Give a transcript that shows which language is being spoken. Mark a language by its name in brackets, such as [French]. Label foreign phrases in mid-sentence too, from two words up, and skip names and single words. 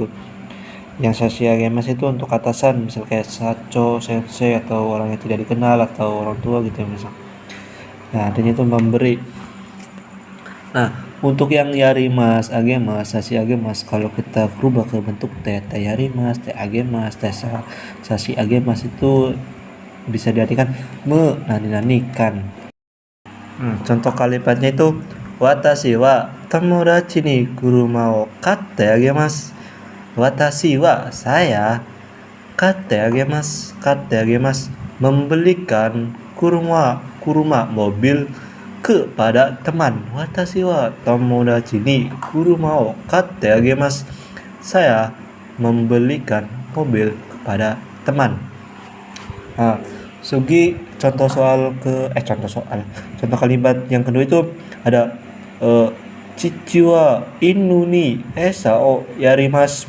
[Indonesian] Yang [Japanese] 差し上げます [Indonesian] itu untuk atasan, misal kayak sacho, sensei, atau orang yang tidak dikenal atau orang tua gitu ya misal. Nah, artinya itu memberi. Nah, untuk yang [Japanese] やります、 あげます、 差し上げます, [Indonesian] kalau kita berubah ke bentuk [Japanese] てやります、 てあげます、 て差し上げます, [Indonesian] itu bisa diartikan menani-nanikan. Contoh kalimatnya itu, [Japanese] 私 は 友達 に 車 を 買って あげます. 私 は, saya, 買って あげます, [Indonesian] membelikan kuruma, mobil kepada teman. [Japanese] 私 は 友達 に 車 を 買って あげます. [Indonesian] Saya membelikan mobil kepada teman. Nah, Sugi contoh kalimat yang kedua itu ada [Japanese] 父 は 犬 に 餌 を やります.